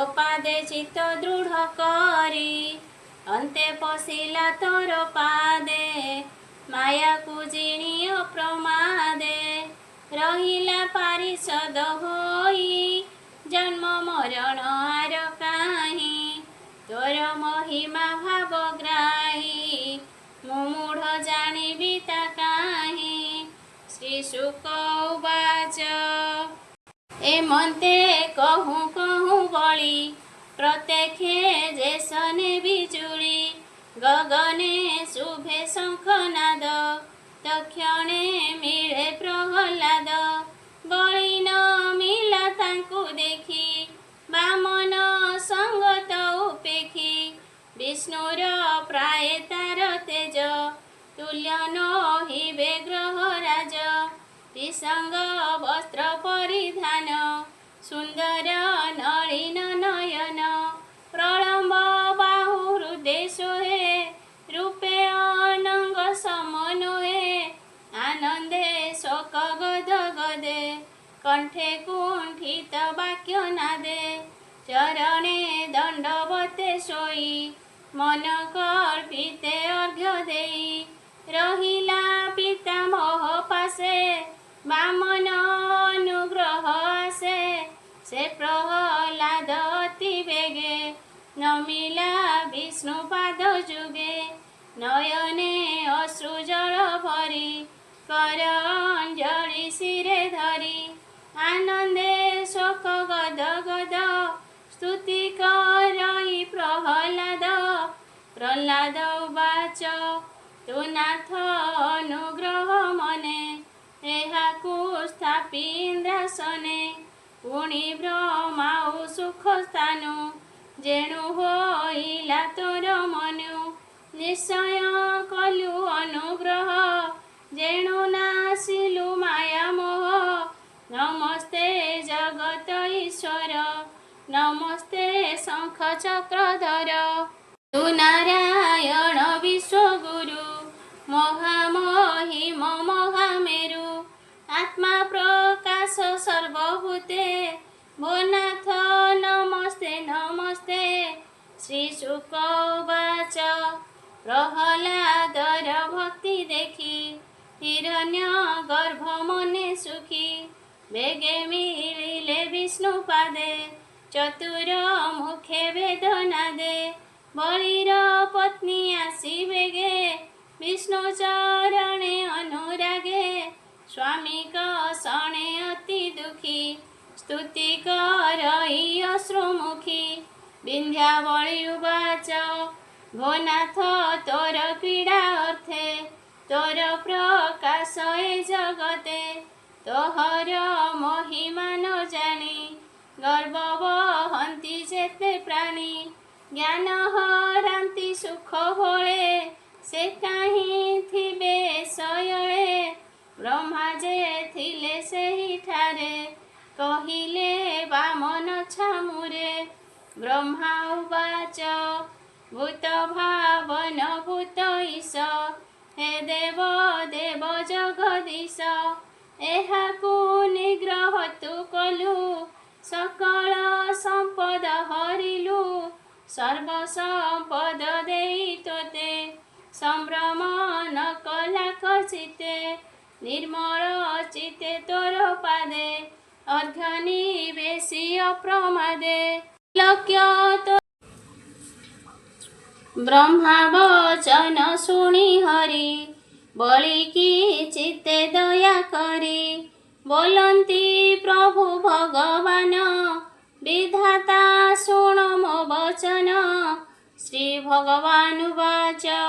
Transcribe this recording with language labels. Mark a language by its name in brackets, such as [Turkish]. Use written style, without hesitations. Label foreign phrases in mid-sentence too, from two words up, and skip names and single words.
[Odia] ପାଦେ ଚିତ୍ତ ଦୃଢ଼ କରି ଅନ୍ତେ ପଶିଲା ତୋର ପାଦେ ମାୟା କୋ ଜିଣି ଅପ୍ରମାଦେ ରହିଲା ପାରିଷଦ ହୋଇ ଜନ୍ମ ମରଣ ଆର କାହିଁ ତୋର ମହିମା ଭାବ ଗ୍ରାହୀ ମୁମୂଢ଼ ଜାଣିବି ତା କାହିଁ [Sanskrit] श्री शुक उवाच [Odia] ଏମନ୍ତେ କହୁଁ କହୁଁ ବଳି ପ୍ରତ୍ୟକ୍ଷେ ଯେସନେ ବିଜୁଳି ଗଗନେ ଶୁଭେ ଶଙ୍ଖନାଦ ତକ୍ଷଣେ ମିଳେ ପ୍ରହଲାଦ ବଳି ନ ମିଳା ତାଙ୍କୁ ଦେଖି ବାମନ ସଙ୍ଗତ ଉପେଖି ବିଷ୍ଣୁର ପ୍ରାୟ ତାର ତେଜ ତୁଲ୍ୟ ନହି ବେଗ୍ରହ ରାଜ ବିସଙ୍ଗ ବସ୍ତ୍ର ପରିଧାନ ସୁନ୍ଦର ନଳିନ ନୟନ ପ୍ରଲମ୍ବ ବାହୁ ହୃଦୟ ସୋହେ ରୂପେ ଅନଙ୍ଗ ସମନ୍ୱୟେ ଆନନ୍ଦେ ଶୋକ ଗଦ ଗଦେ କଣ୍ଠେ କୁଣ୍ଠିତ ବାକ୍ୟ ନାଦେ ଚରଣେ ଦଣ୍ଡବତେ ସୋଇ ମନ କଳ୍ପିତେ ଅର୍ଘ୍ୟ ଦେଇ ରହିଲା ପିତାମହ ପାଶେ ବାମନ ଅନୁଗ୍ରହ ଆଶେ ସେ ପ୍ରହଲାଦ ଅତି ବେଗେ ନମିଲା ବିଷ୍ଣୁ ପାଦ ଯୁଗେ ନୟନେ ଅଶ୍ରୁ ଜଳ ଭରି କର ଅଞ୍ଜଳି ଶିରେ ଧରି ଆନନ୍ଦେ ଶୋକ ଗଦ ଗଦ ସ୍ତୁତି କରଇ ପ୍ରହଲାଦ [Sanskrit] प्रहलाद उवाच [Odia] तु ନାଥ ଅନୁଗ୍ରହ ମନେ ଏହାକୁ ସ୍ଥାପି ଇନ୍ଦ୍ରାସନେ ପୁଣି ବ୍ରହ୍ମାଉ ସୁଖ ସ୍ଥାନୁ ଯେଣୁ ହୋଇଲା ତୋର ମନୁ ନିଶ୍ଚୟ କଲୁ ଅନୁଗ୍ରହ ଯେଣୁ ନାଶିଲୁ ମାୟା ମୋହ ନମସ୍ତେ ଜଗତ ଈଶ୍ୱର ନମସ୍ତେ ଶଙ୍ଖ ଚକ୍ରଧର ତୁ ନାରାୟଣ ବିଶ୍ୱଗୁରୁ ମହାମହିମ ମହାମେରୁ ଆତ୍ମା ପ୍ରକାଶ ସର୍ବଭୂତେ ଭୋନାଥ ନମସ୍ତେ ନମସ୍ତେ [Sanskrit] श्री शुक उवाच [Odia] ପ୍ରହଲାଦର ଭକ୍ତି ଦେଖି ହିରଣ୍ୟ ଗର୍ଭ ମନେ ସୁଖୀ ବେଗେ ମିଳିଲେ ବିଷ୍ଣୁ ପାଦେ ଚତୁର ମୁଖେ ବେଦନା ଦେ ବଳୀର ପତ୍ନୀ ଆସି ବେଗେ ବିଷ୍ଣୁ ଚରଣେ ଅନୁରାଗେ ସ୍ୱାମୀ କଷଣେ ଅତି ଦୁଖୀ ସ୍ତୁତି କରଇ ଅଶ୍ରୁମୁଖୀ [Sanskrit] विंध्यावळी उवाच [Odia] ଭୋନାଥ ତୋର କ୍ରୀଡା ଅର୍ଥେ ତୋର ପ୍ରକାଶ ଏ ଜଗତେ ତୋହର ମହିମା ନ ଜାଣି ଗର୍ବ ବହନ୍ତି ଯେତେ ପ୍ରାଣୀ ଜ୍ଞାନ ହରନ୍ତି ସୁଖ ଭୋଳେ ସେ କାହିଁ ଥିବେ ଶୟଳେ ବ୍ରହ୍ମା ଯେ ଥିଲେ ସେହି ଠାରେ କହିଲେ ବାମନ छामुरे [Sanskrit] ब्रह्मा उवाच [Odia] ଭୂତ ଭାବନ ଭୂତ ଈଶ ହେ ଦେବ ଦେବ ଜଗଦୀଶ ଏହାକୁ ନିଗ୍ରହ ତୁ କଲୁ ସକଳ ସମ୍ପଦ ହରିଲୁ ସର୍ବ ସମ୍ପଦ ଦେଇ ତୋତେ ସମ୍ଭ୍ରମ ନ କଲା କଚିତେ ନିର୍ମଳ ଚିତେ ତୋର ପାଦେ ଅର୍ଘ୍ୟ ବେସି ଅପ୍ରମାଦେ ଲକ୍ଷ୍ୟ ତୋ ବ୍ରହ୍ମା ବଚନ ଶୁଣି ହରି ବଳି କି ଚିତ୍ତେ ଦୟା କରି ବୋଲନ୍ତି ପ୍ରଭୁ ଭଗବାନ ବିଧାତା ଶୁଣ ମୋ ବଚନ [Sanskrit] श्री भगवान वाच